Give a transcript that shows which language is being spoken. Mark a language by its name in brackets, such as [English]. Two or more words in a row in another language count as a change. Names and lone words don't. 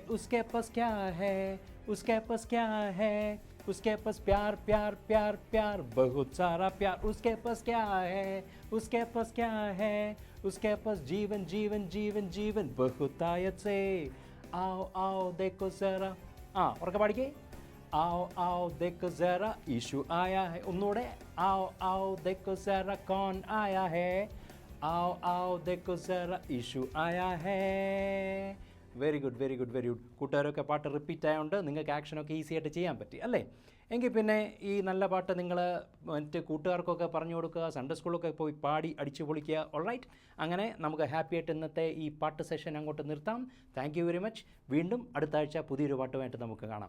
[Hindi] उसके पास क्या है, उसके पास क्या है, उसके पास प्यार प्यार प्यार प्यार, बहुत सारा प्यार। उसके पास क्या है, उसके पास क्या है, उसके पास जीवन जीवन जीवन जीवन बहुत आयत से। आओ आओ देखो जरा, [Malayalam] ഉറക്കെ പാടിക്കേ, [Hindi] आओ आओ देखो जरा यीशु आया है। ഒന്നുകൂടെ, आओ आओ देखो जरा कौन आया है, आओ आओ देखो जरा यीशु आया है। [English] Very good very good very good. [Malayalam] കൂട്ടുകാരൊക്കെ പാട്ട് റിപ്പീറ്റ് ആയതുകൊണ്ട് നിങ്ങൾക്ക് ആക്ഷനൊക്കെ ഈസി ആയിട്ട് ചെയ്യാൻ പറ്റി അല്ലേ? എങ്കിൽ പിന്നെ ഈ നല്ല പാട്ട് നിങ്ങൾ മറ്റ് കൂട്ടുകാർക്കൊക്കെ പറഞ്ഞു കൊടുക്കുക, [English] Sunday school [Malayalam] പോയി പാടി അടിച്ചു പൊളിക്കുക. ഓൾറൈറ്റ്, അങ്ങനെ നമുക്ക് ഹാപ്പി ആയിട്ട് ഇന്നത്തെ ഈ പാട്ട് സെഷൻ അങ്ങോട്ട് നിർത്താം. [English] Thank you very much. [Malayalam] വീണ്ടും അടുത്ത ആഴ്ച പുതിയൊരു പാട്ടുമായിട്ട് നമുക്ക് കാണാം.